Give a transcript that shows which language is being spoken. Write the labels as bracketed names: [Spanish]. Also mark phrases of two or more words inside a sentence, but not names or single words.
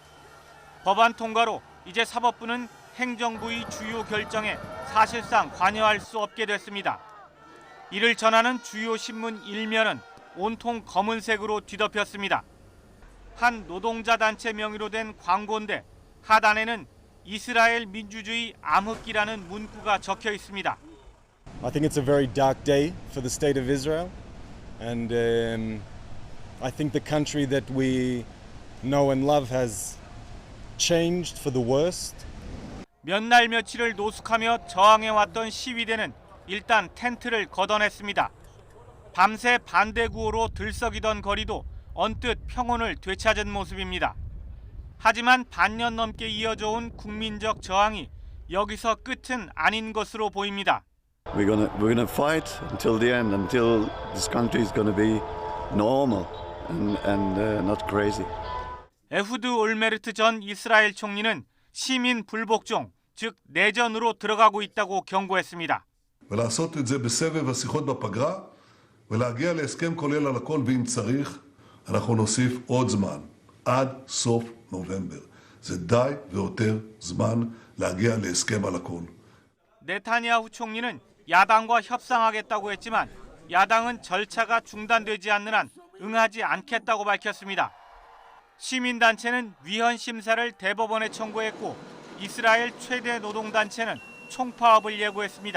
[Korean] 법안 통과로 이제 사법부는 행정부의 주요 결정에 사실상 관여할 수 없게 됐습니다. 이를 전하는 주요 신문 1면은 온통 검은색으로 뒤덮였습니다. 한 노동자 단체 명의로 된 광고인데 하단에는 이스라엘 민주주의 암흑기라는 문구가 적혀 있습니다. [English] I think it's a very dark day for the state of Israel, and I think the country that we know and love has changed for the worst. [Korean] 몇 날 며칠을 노숙하며 저항해왔던 시위대는 일단 텐트를 걷어냈습니다. 밤새 반대 구호로 들썩이던 거리도 언뜻 평온을 되찾은 모습입니다. 하지만 반년 넘게 이어져 온 국민적 저항이 여기서 끝은 아닌 것으로 보입니다. [English] We're gonna fight until the end, until this country is gonna be normal and not crazy. [Korean] 에후드 올메르트 전 이스라엘 총리는 시민 불복종, 즉 내전으로 들어가고 있다고 경고했습니다. [Hebrew] ולעשות את זה בסבב השיחות בפגרה ולהגיע להסכם כולל על הכל, ואם צריך אנחנו נוסיף עוד זמן עד סוף נובמבר. זה די ויותר זמן להגיע להסכם על הכל. [Korean] 네타냐후 총리는 야당과 협상하겠다고 했지만 야당은 절차가 중단되지 않는 한 응하지 않겠다고 밝혔습니다. 시민단체는 위헌 심사를 대법원에 청구했고 이스라엘 최대 노동단체는 총파업을 예고했습니다.